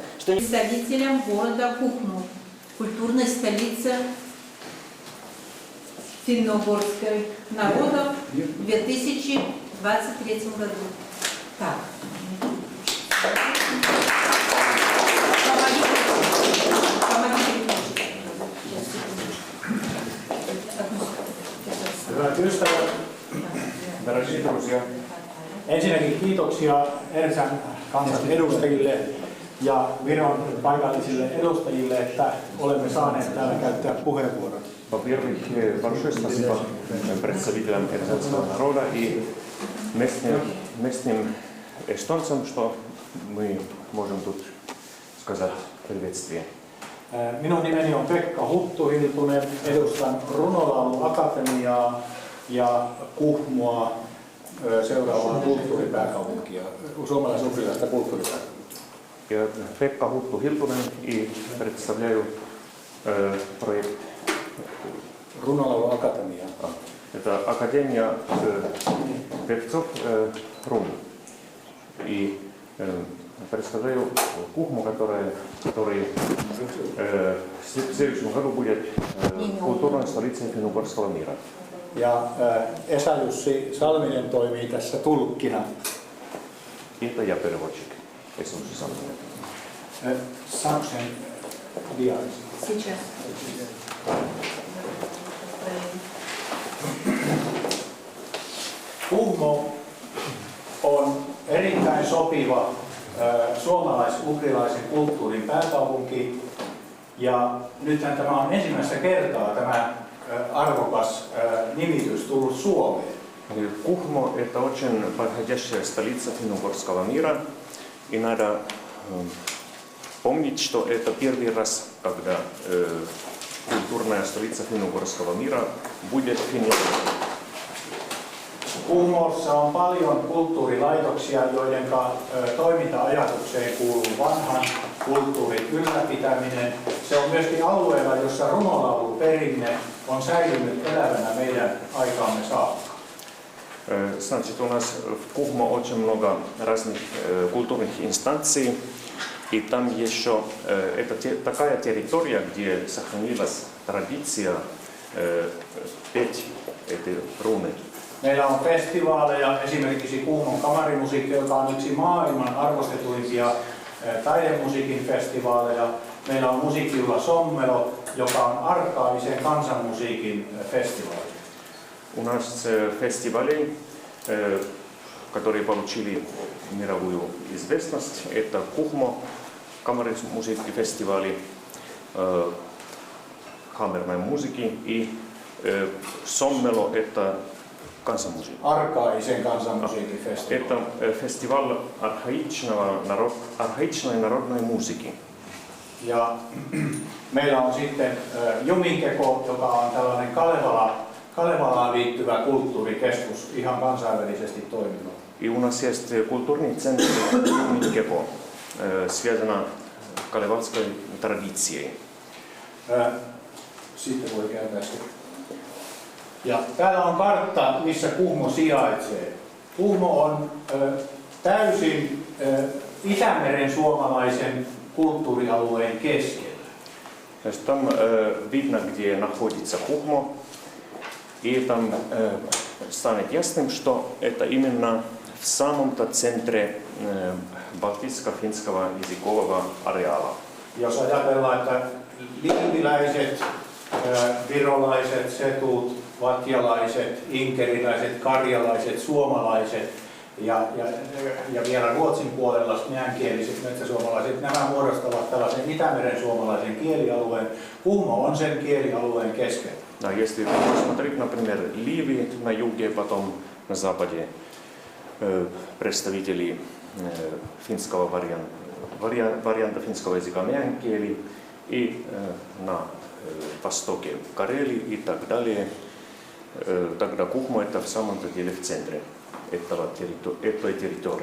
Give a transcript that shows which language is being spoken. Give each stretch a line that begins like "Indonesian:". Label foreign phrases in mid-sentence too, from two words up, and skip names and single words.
Russian: Представителям города Кухму, культурной столицы финно-угорской народов в 2023 году. Так.
Finnish: Hyvät ystävät,
Russian: дорогие друзья.
Finnish: Ensinnäkin kiitoksia Ersän kansan edustajille ja Viron paikallisille edustajille, että olemme saaneet täällä käyttää puheenvuoron.
Russian: Во-первых, большое спасибо представителям эрзянского народа и местным эстонцам, что мы можем тут сказать приветствие.
Finnish: Minun nimeni on Pekka Huttuhiltunen, edustan Runolauluakatemiaa ja Kuhmoa seuraavaa kulttuuripääkaupunkia, suomalais-ugrilaista kulttuuripääkaupunkia.
Russian: Я Пекка Хутtu-Hiltunen и представляю проект Runolauluakatemia. Это Академия певцов Рун. И представляю Кухму, который в следующем году будет культурной столицей финно-угорского мира.
Finnish: Ja Esa-Jussi Salminen toimii tässä tulkkina.
Russian: Это я переводчик. Иисус Самсон.
Finnish: Saanko sen diaaris?
Russian: Сейчас.
Finnish: Kuhmo on erittäin sopiva suomalais-ugrilaisen kulttuurin pääkaupunki. Ja nythän tämä on ensimmäistä kertaa tämä arvokas nimitys tullut Suomeen.
Russian: Кухмо – это очень подходящая столица финно-угорского мира. И надо помнить, что это первый раз, когда культурная столица финно-угорского мира будет в Финляндии.
Finnish: Kuhmossa on paljon kulttuurilaitoksia, joiden toiminta-ajatukseen kuuluu vanhan kulttuurin ylläpitäminen. Se on myöskin alueella, jossa runolauluperinne on säilynyt elävänä meidän aikaamme saakka.
Russian: Значит, у нас в Кухмо очень много разных культурных инстанций, и там еще это такая территория, где сохранилась традиция петь эти руны.
Finnish: Meillä on festivaaleja, esimerkiksi Kuhmon kamarimusiikki, joka on yksi maailman arvostetuimpia taidemusiikin festivaaleja. Meillä on musiikkijuhla Sommelo, joka on arkaisen kansanmusiikin festivaali.
Russian: У нас фестивали, которые получили мировую известность, это Кухмо, камермузыки фестивали, камерной музыки и Sommelo, это канцамузыки.
Finnish: Arkaisen kansanmusiikin festivaali.
Russian: Это фестиваль архаичной народной музыки.
Finnish: Ja meillä on sitten Juminkeko, joka on tällainen Kalevalaan liittyvä kulttuurikeskus, ihan kansainvälisesti toimiva.
Russian: И у нас есть культурный центр Юминкепо, связано с калевалской традицией.
Finnish: Sitten voi käydä se. Ja täällä on kartta, missä Kuhmo sijaitsee. Kuhmo on täysin Itämeren suomalaisen kulttuurialueen keskellä.
Russian: Там видно, где находится Кухмо, и там станет ясным, что это именно в самом-то центре балтийско-финского языкового ареала.
Finnish: Jos ajatellaan, että liiviläiset, virolaiset, setut, vatjalaiset, inkeriläiset, karjalaiset, suomalaiset ja vielä Ruotsin puolella näänkieliset metsäsuomalaiset, nämä muodostavat tällaisen Itämeren suomalaisen kielialueen. Kuhmo on sen kielialueen keskellä.
Russian: Да, если посмотреть, например, Ливии на юге, потом на западе представители финского варианта финского языка мянкиели, и на востоке Карелии и так далее, тогда Кухмо это в самом-то деле в центре этой территории.